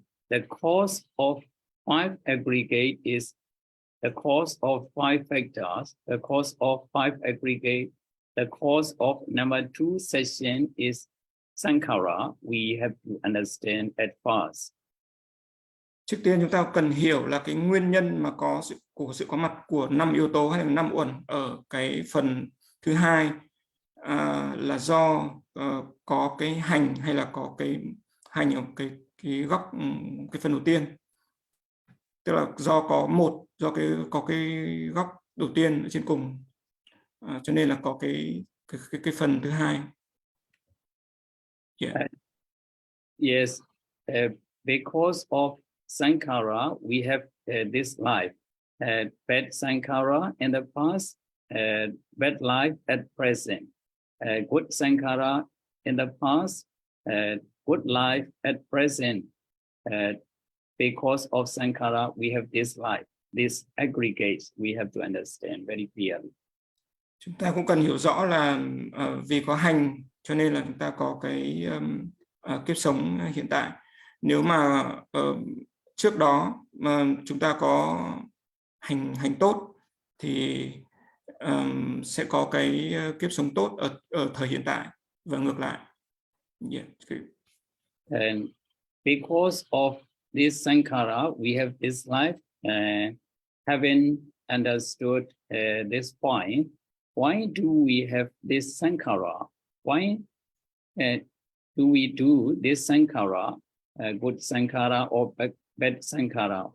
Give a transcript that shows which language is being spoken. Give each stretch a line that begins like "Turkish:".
English: The cause of 5 aggregate is the cause of 5 factors. The cause of 5 aggregate, the cause of number 2 session is sankhara. We have to understand at first.
Vietnamese: Trước tiên chúng ta cần hiểu là cái nguyên nhân mà có sự có mặt của 5 yếu tố hay là 5 uẩn ở cái phần thứ hai, là do có cái hành, hay là có cái hành ở cái góc, cái phần đầu tiên. Tức là do có cái góc đầu tiên ở trên cùng, cho nên là có cái phần thứ hai.
English: Yeah. Yes, because of sankhara, we have this life, bad sankhara in the past, bad life at present, good sankhara in the past, good life at present. Because of sankhara, we have this life, this aggregates. We have to understand very clearly.
Vietnamese: Chúng ta cũng cần hiểu rõ là vì có hành cho nên là chúng ta có cái kiếp sống hiện tại. Nếu mà trước đó mà chúng ta có hành tốt thì sẽ có cái kiếp sống tốt ở thời hiện tại và ngược lại.
English: Yeah. And because of this sankhara, we have this life. Having understood this point, why do we have this sankhara? Why do we do this sankhara, good sankhara or bad sankhara?